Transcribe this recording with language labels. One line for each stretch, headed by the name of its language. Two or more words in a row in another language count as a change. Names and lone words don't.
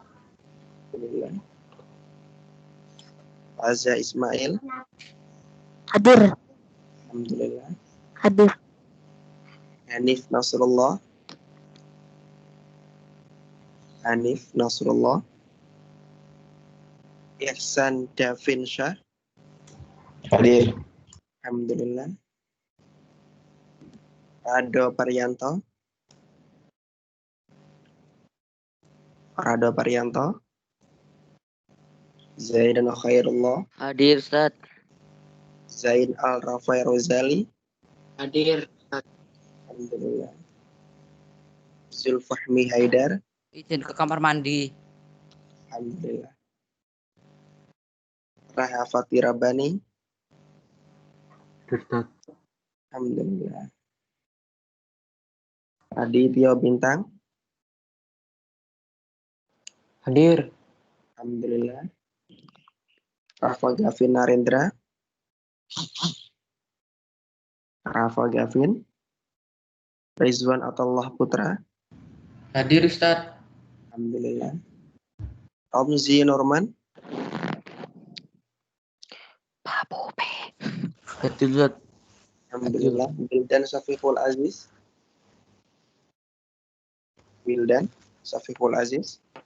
Indonesian: Alhamdulillah. Azza Ismail. Hadir. Alhamdulillah. Hadir. Hanif Nasrullah. Hanif Nasrullah. Ihsan Davin Syah. Hadir. Alhamdulillah. Rado Parianto. Rado Parianto. Zaidan Khairullah. Hadir Ustaz. Zain Al-Rafai Rozali. Hadir. Alhamdulillah. Zulfahmi Haidar. Izin ke kamar mandi. Alhamdulillah. Raha Fatira Bani. Ustaz. Alhamdulillah. Aditya Bintang. Hadir. Alhamdulillah. Rafa Gavin Narendra. Rafa Gavin. Rizwan Atullah Putra. Hadir Ustaz. Alhamdulillah. Romzi Norman. Pak Bobe. Hadir Ustaz. Alhamdulillah. Wildan Safiqul Aziz. Wildan Safiqul Aziz.